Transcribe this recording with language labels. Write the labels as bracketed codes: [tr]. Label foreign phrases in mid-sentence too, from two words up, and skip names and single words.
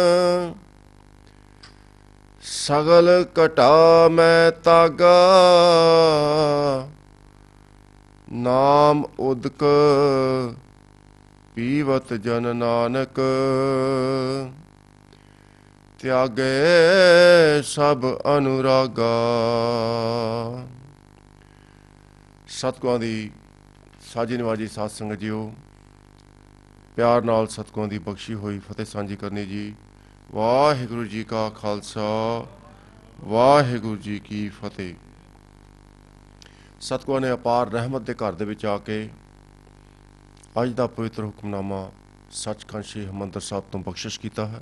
[hi] सगल कटा मैं तागा, नाम उदक पीवत जन नानक। त्यागे सब अनुरागा। [pa] सतगुਰਾਂ ਦੀ ਸਾਜੀ ਨਿਵਾਜੀ ਸਾਧ ਸੰਗਤ ਜੀਓ, ਪਿਆਰ ਨਾਲ ਸਤਿਗੁਰਾਂ ਦੀ ਬਖਸ਼ੀ ਹੋਈ ਫਤਿਹ ਸਾਂਝੀ ਕਰਨੀ ਜੀ। ਵਾਹਿਗੁਰੂ ਜੀ ਕਾ ਖਾਲਸਾ, ਵਾਹਿਗੁਰੂ ਜੀ ਕੀ ਫਤਿਹ। ਸਤਿਗੁਰਾਂ ਨੇ ਅਪਾਰ ਰਹਿਮਤ ਦੇ ਘਰ ਦੇ ਵਿੱਚ ਆ ਕੇ ਅੱਜ ਦਾ ਪਵਿੱਤਰ ਹੁਕਮਨਾਮਾ ਸੱਚਖੰਡ ਸ਼੍ਰੀ ਹਰਿਮੰਦਰ ਸਾਹਿਬ ਤੋਂ ਬਖਸ਼ਿਸ਼ ਕੀਤਾ ਹੈ।